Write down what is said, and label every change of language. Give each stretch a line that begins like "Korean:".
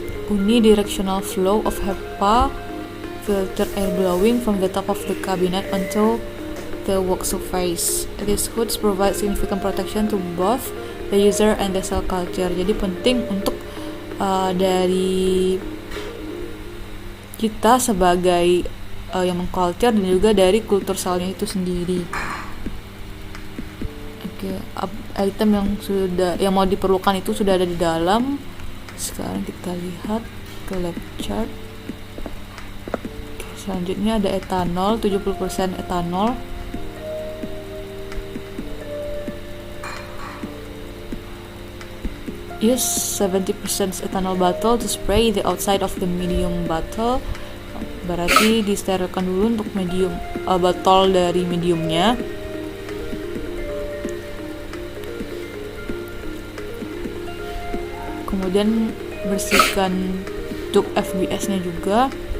English: Unidirectional flow of HEPA filter air blowing from the top of the cabinet onto the work surface. These hoods provide significant protection to both the user and the cell culture.
Indonesian: Jadi penting untuk dari kita sebagai yang mengculture dan juga dari kultur selnya itu sendiri. Oke, item yang mau diperlukan itu sudah ada di dalam. Sekarang kita lihat ke lab chart. Oke, selanjutnya ada etanol, 70% etanol.
English: Use 70% ethanol bottle to spray the outside of the medium bottle.
Indonesian: Berarti disterilkan dulu untuk medium botol dari mediumnya. Kemudian bersihkan tube FBS nya juga.